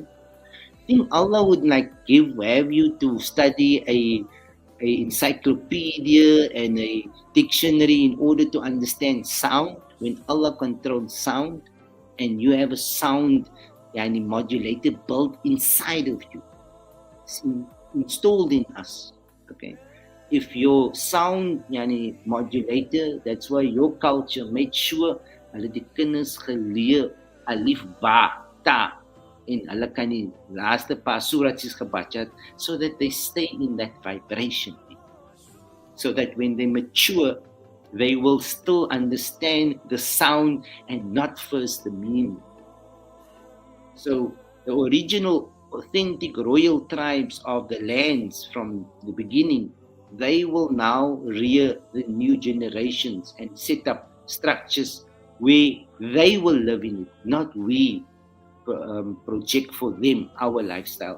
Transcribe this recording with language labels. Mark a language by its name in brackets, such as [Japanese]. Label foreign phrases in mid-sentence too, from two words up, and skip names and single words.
[English] I think Allah would have you to study a encyclopedia and a dictionary in order to understand sound, when Allah controls sound, and you have a sound modulator built inside of you. It's installed in us. Okay. If your sound modulator, that's why your culture made sure [Afrikaans] hulle die kinders geleer [Arabic] alif ba ta [Afrikaans] en hulle kan die laaste paar suratjies gebadjat, [English] so that they stay in that vibration, so that when they mature, they will still understand the sound and not first the meaning. So the original authentic royal tribes of the lands from the beginning, they will now rear the new generations and set up structures where they will live in it, not we project for them our lifestyle.